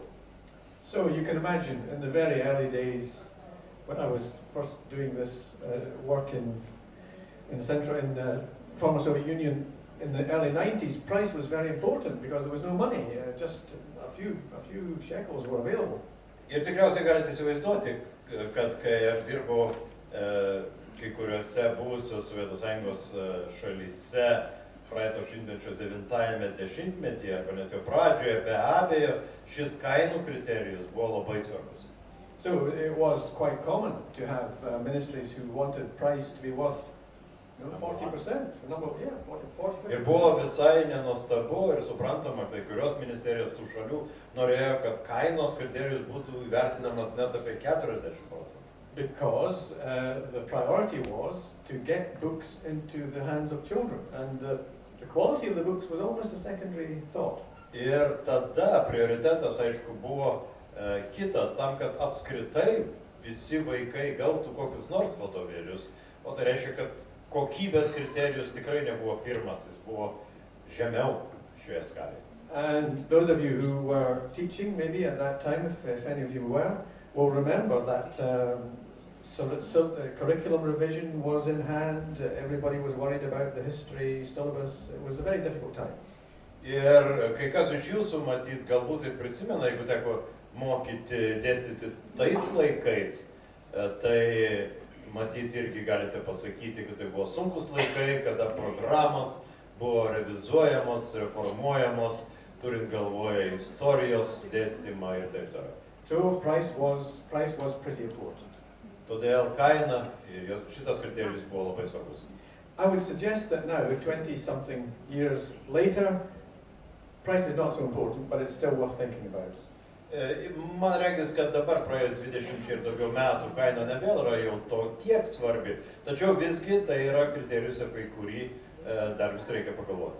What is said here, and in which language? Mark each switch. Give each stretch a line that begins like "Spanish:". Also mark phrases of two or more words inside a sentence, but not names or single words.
English: So you can imagine in the very early days when I was first doing this work in Centro, in the former Soviet Union, in the early 90s, price was very important because there was no money, just a few shekels were available.
Lithuanian: Ir tikriausiai galite įsivaizduoti, kad kai aš dirbau kai kuriuose buvusios Sovietų Sąjungos šalyse praeito šimtmečio 90-ame dešimtmetyje, arba net jau pradžioje, be abejo, šis kainų kriterijus buvo labai svarbus.
English: So it was quite common to have ministries who wanted price to be worth 40%.
Lithuanian: Ir buvo visai nenuostabu ir suprantama, kai kurios ministerijos tų šalių norėjo, kad kainos kriterijus būtų įvertinamas net apie 40%.
English: Because the priority was to get books into the hands of children, and the quality of the books was almost a secondary thought.
Lithuanian: Ir tada prioritetas, aišku, buvo kitas, tam, kad apskritai visi vaikai gautų kokius nors vadovėlius, o tai reiškia, kad kokybės kriterijus tikrai nebuvo pirmas, jis buvo žemiau šioje skalėje.
English: And those of you who were teaching, maybe at that time, if any of you were, will remember that curriculum revision was in hand, everybody was worried about the history syllabus, it was a very difficult time.
Lithuanian: Ir kai kas iš jūsų matyt, galbūt ir prisimena, jeigu teko mokyti, dėstyti tais laikais, tai matyt irgi galite pasakyti, kad tai buvo sunkus laikai, kada programos buvo revizuojamos, reformuojamos, turint galvoje istorijos dėstymą ir taip toliau.
English: So price was pretty important.
Lithuanian: Todėl kaina ir šitas kriterijus buvo labai svarbus.
English: I would suggest that now, 20-something years later, price is not so important, but it's still worth thinking about.
Lithuanian: Man regis, kad dabar praėjus 20 ir daugiau metų kaina nebėl yra jau to tiek svarbi, tačiau visgi tai yra kriterijus, apie kurį dar vis reikia pagalvoti.